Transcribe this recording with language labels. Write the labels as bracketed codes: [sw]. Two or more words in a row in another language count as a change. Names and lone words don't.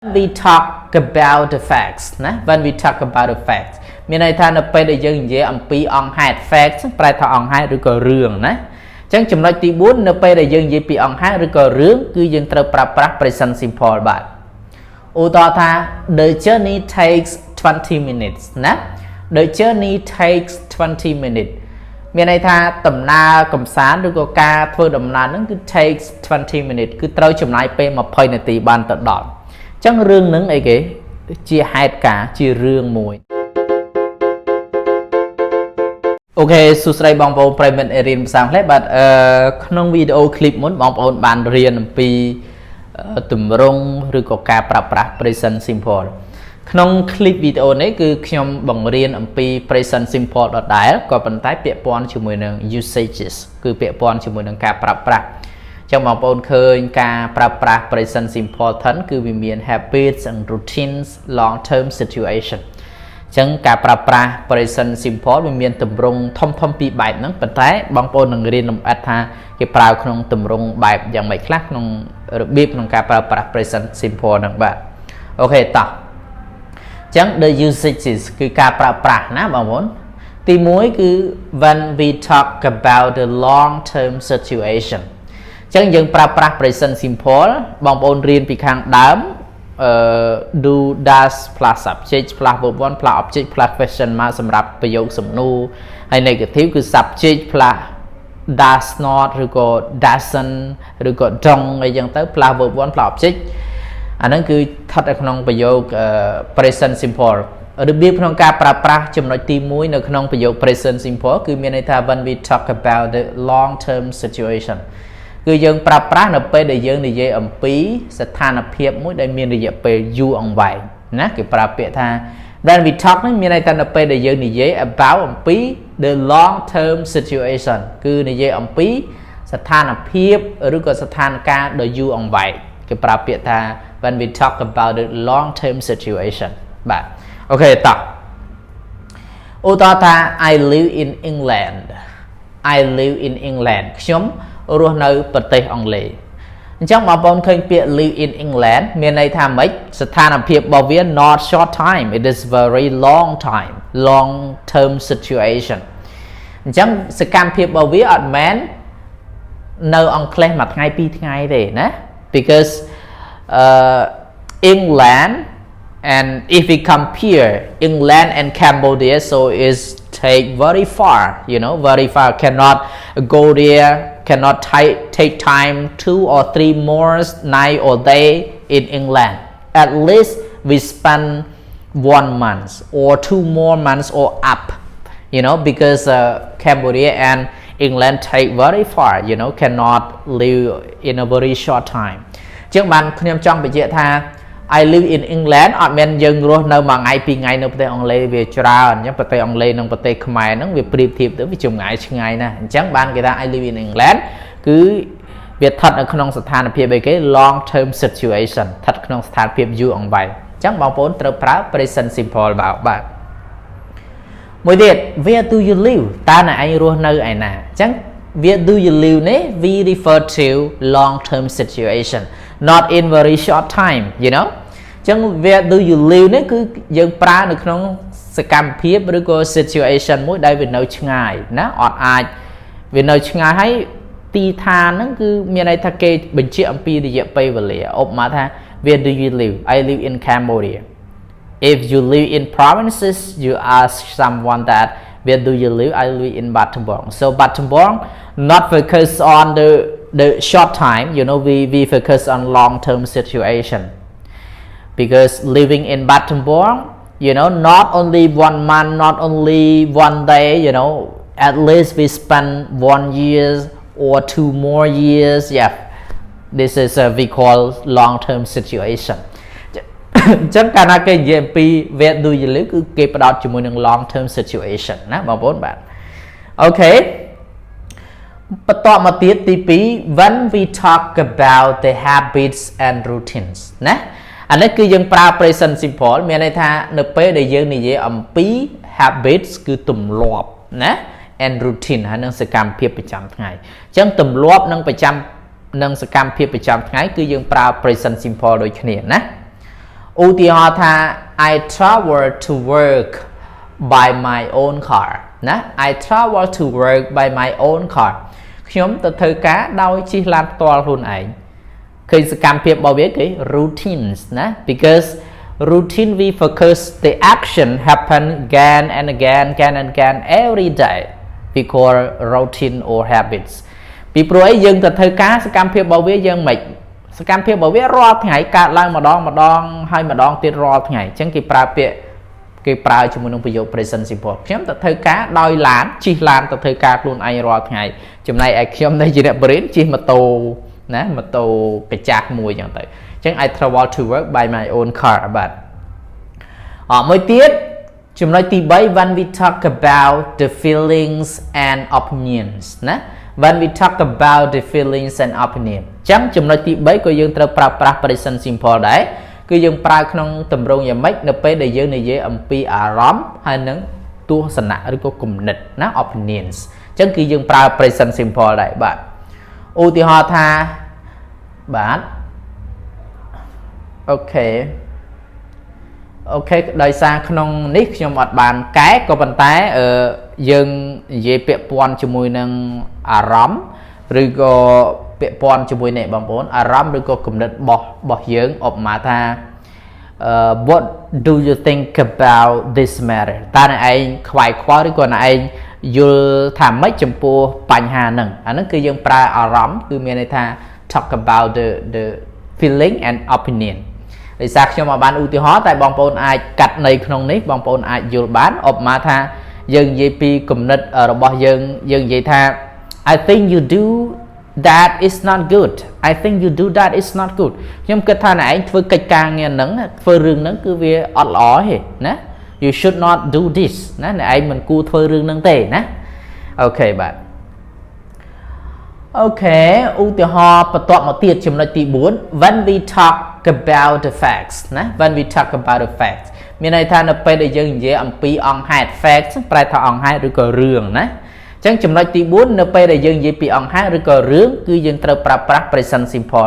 [en] we talk about the facts ណា when we talk about the facts [km] មានន័យថានៅពេលដែលយើងនិយាយអំពីអង្គហេតុ [en] facts [km] ប្រែថា អង្គហេតុឬក៏រឿងណាអញ្ចឹងចំណុចទី4នៅពេលដែលយើងនិយាយពីអង្គហេតុឬក៏រឿងគឺយើងត្រូវប្រើប្រាស់ [en] present simple [km] បាទឧទាហរណ៍ថា [en] the journey takes 20 minutes [km] ណា [en] the journey takes 20 minutes [km] មានន័យថាដំណើរកំសាន្តឬក៏ការធ្វើដំណើរហ្នឹងគឺ [en] takes 20 minutes [km] គឺត្រូវចំណាយពេល20នាទីបានទៅដល់អញ្ចឹងរឿងហ្នឹងអីគេជាហេតុការជារឿងមួយ អូខេសួស្តីបងប្អូនប្រិយមិត្តរៀនភាសាអង់គ្លេសបាទក្នុងវីដេអូឃ្លីបមុនបងប្អូនបានរៀនអំពីទម្រង់ឬក៏ការប្រើប្រាស់ [en] present simple [km] ក្នុងឃ្លីបវីដេអូនេះគឺខ្ញុំបង្រៀន អំពី [en] present simple [km] ដដែលក៏ប៉ុន្តែពាក់ព័ន្ធជាមួយនឹង usages គឺពាក់ព័ន្ធជាមួយនឹងការប្រើប្រាស់ចឹងបងប្អូនឃើញការប្រើប្រាស់ [en] present simple tense [km] គឺវាមាន [en] habits and routines long term situation [km] ចឹងការប្រើប្រាស់ [en] present simple [km] វាមានទម្រង់ ធំពីរបែបហ្នឹងប៉ុន្តែបងប្អូននឹងរៀនលម្អិតថាគេប្រើក្នុងទម្រង់បែបយ៉ាងម៉េចខ្លះក្នុងរបៀបក្នុងការប្រើប្រាស់ [en] present simple [km] ហ្នឹងបាទអូខេតោះចឹង [en] the usages [km] គឺការប្រើប្រាស់ណាបងប្អូនទី1គឺ [en] when we talk about the long term situation [km] ចឹងយើងប្រើប្រាស់ [en] present simple [km] បងប្អូនរៀនពីខាងដើម [en] do does plus subject plus verb 1 plus object plus question mark [km] សម្រាប់ប្រយោគសំណួរហើយ negative គឺ [en] subject plus does not [km] ឬក៏ doesn't ឬក៏ don't អីចឹងទៅ [en] plus verb 1 plus object [km] អាហ្នឹងគឺស្ថិតនៅក្នុងប្រយោគ [en] present simple [km] របៀបក្នុងការប្រើ ប្រាស់ចំណុចទី1នៅក្នុងប្រយោគ [en] present simple [km] គឺមានន័យថា [en] when we talk about the long term situation [km] គឺយើងប្រើប្រាស់នៅពេលដែលយើងនិយាយអំពីស្ថានភាពមួយដែលមានរយៈពេលយូរអង្វែង ណាគេប្រើពាក្យថា [en] when we talk [km] នេះមានន័យថានៅពេលដែលយើងនិយាយ about អំពី [en] the long term situation [km] គឺនិយាយអំពីស្ថា នភាពឬក៏ស្ថានភាពដ៏យូរអង្វែងគេប្រើពាក្យថា [en] when we talk about the long term [km] situation បាទអូខេតោះឧទាហរណ៍ថា [en] I live in England I live in England [km] ខ្ញុំរស់នៅប្រទេសអង់គ្លេសអញ្ចឹងបងប្អូនឃើញពាក្យ [en] live in England [km] មានន័យថាម៉េចស្ថានភាពរបស់វា [en] not short time it is very long time long term situation [km] អញ្ចឹងសកម្មភាពរបស់វាអត់មែននៅអង់គ្លេសមួយថ្ងៃពីរថ្ងៃទេណា because [en] England and if we compare England and Cambodia so is take very far you know very far cannot go there cannot take time 2 or 3 more night or day in England at least we spend 1 month or 2 more months or up you know because Cambodia and England take very far you know cannot live in a very short time [km] ជាងបានខ្ញុំចង់បញ្ជាក់ថា [en] I live in England [km] អត់មែនយើងរស់នៅមួយថ្ងៃពីរថ្ងៃនៅប្រទេសអង់គ្លេសវាច្រើនអញ្ចឹងប្រទេសអង់គ្លេសនិងប្រ ទេសខ្មែរហ្នឹងវាប្រៀបធៀបទៅវាចម្ងាយឆ្ងាយណាស់អញ្ចឹងបានគេថា [en] I live in England [km] គឺវាស្ថិតនៅក្នុងស្ថានភាពអីគេ [en] long term situation [km] ស្ថិតក្នុងស្ថានភាពយូរអង្វែងអញ្ចឹងបងប្អូនត្រូវប្រើ [en] present simple [km] បាទមួយទៀត [en] where do you live [km] តើអ្នកឯងរស់នៅឯណាអញ្ចឹង [en] where do you live [km] នេះ [en] we refer to long term situation not in very short time you know [km] អញ្ចឹង [en] where do you live [km] នេះគឺយើងប្រើនៅក្នុងសកម្មភាពឬក៏ situation មួយដែលវានៅឆ្ងាយណាអត់អាចវានៅឆ្ងាយហើយទីឋានហ្នឹងគឺមានន័យថាគេបញ្ជាក់អំពីរយៈពេលវេលាឧប [en] មាថា where do you live I live in Cambodia if you live in provinces you ask someone that where do you live I live in Battambang so Battambang not focus on the short time you know we focus on long term situation because living in Battambang you know not only 1 month not only 1 day you know at least we spend 1 year or 2 more years yeah this is we call long term situation [km] អញ្ចឹងកាលណាគេនិយាយអំពី [en] where do you live [km] គឺគេផ្ដោ តជាមួយនឹង [en] long term situation [km] ណាបងប្អូនបាទអូខេបន្តមកទៀតទី2 [en] when we talk about the habits and routines [km] ណាអានេះគឺយើងប្រើ [en] present simple [km] មានន័យថានៅពេលដែលយើងនិយាយអំពី habits គឺទម្លាប់ណា [en] and routine [km] ហើយនឹងសកម្មភាពប្រចាំថ្ងៃអញ្ចឹងទម្លាប់និងសកម្មភាពប្រចាំថ្ងៃគឺយើងប្រើ [en] present simple [km] ដូចគ្នាណា [en] ឧទាហរណ៍ថា I travel to work by my own car ណា I travel to work by my own car [km] ខ្ញុំទៅធ្វើការដោយជិះឡានផ្ទាល់ខ្លួនឯង ឃើញសកម្មភាពរបស់វាគេ [en] routines ណា because routine we focus the action happen again and again every day we call routine or habits [km] ពីព្រោះអីយើងទៅធ្វើការសកម្មភាពរបស់វាយើងមិនសកម្មភាពរបស់វារាល់ថ្ងៃកើតឡើងម្ដងហើយម្ដងទៀតរាល់ថ្ងៃអញ្ចឹងគេប្រើពាក្យគេប្រើជាមួយនឹង ប្រយោគ [en] present simple [km] ខ្ញុំទៅធ្វើការដោយឡានជិះឡានទៅធ្វើការខ្លួនឯងរាល់ថ្ងៃចំណែកឯខ្ញុំនៅជាអ្នកបរិញ្ញាជិះម៉ូតូណាម៉ូតូ កាចាស់មួយអញ្ចឹងទៅអញ្ចឹង [en] I travel to work by my own car [km] បាទមួយទៀតចំណុចទី3 when [en] we talk about the feelings and opinions [km] ណា [en] when we talk about the feelings and opinion [km] អញ្ចឹងចំណុចទី3ក៏យើងត្រូវប្រើប្រាស់ [en] present simple [km] ដែរគឺយើងប្រើក្នុងទម្រង់យ៉ាងម៉េចនៅពេលដែលយើងនិយាយអំពីអារម្មណ៍ហើយនឹងទស្សនៈឬក៏គំនិតណា opinions អញ្ចឹងគឺយើងប្រើ [en] present simple [km] ដែរបាទឧទាហរណ៍ថាបាទអូខេ ដោយសារក្នុងនេះខ្ញុំអត់បានកែក៏ប៉ុន្តែយើងនិយាយពាក់ព័ន្ធជាមួយនឹងអារម្មណ៍ឬក៏ពាក់ព័ន្ធជាមួយនេះបងប្អូនអារម្មណ៍ឬក៏គំនិតរបស់យើងឧបមាថា what [en] do you think about this matter [km] តើអ្នកឯងខ្វាយខ្វល់ឬក៏អ្នកឯងយល់ថាម៉េចចំពោះបញ្ហាហ្នឹងអាហ្នឹងគឺយើងប្រើអារម្មណ៍គឺ មានន័យថា [en] talk about the feeling and opinion [km] ដោយសារខ្ញុំបានឧទាហរណ៍តែបងប្អូនអាចកាត់នៅក្នុងនេះបងប្អូនអាចយល់បានឧបមាថាយើងនិយាយពីគំនិតរបស់យើងនិយាយថា [en] I think you do that is not good I think you do that is not good [km] ខ្ញុំគិតថាអ្នកឯងធ្វើកិច្ចការងារហ្នឹងធ្វើរឿងហ្នឹងគឺវាអត់ល្អទេណា [en] you should not do this [km] ណាអ្នកឯងមិនគួរធ្វើរឿងហ្នឹងទេណាអូខេបាទ អូខេឧទាហរណ៍បន្ទាប់មកទៀតចំណុចទី4 [en] when we talk about the facts [km] ណា [en] when we talk about the facts [km] មានន័យថានៅពេលដែលយើងនិយាយអំពីអង្គហេតុ facts ប្រែថាអង្គហេតុឬក៏រឿងណាអញ្ចឹងចំណុចទី4នៅពេលដែលយើងនិយាយពីអង្គហេតុឬក៏រឿងគឺយើងត្រូវប្រើប្រាស់ [en] present simple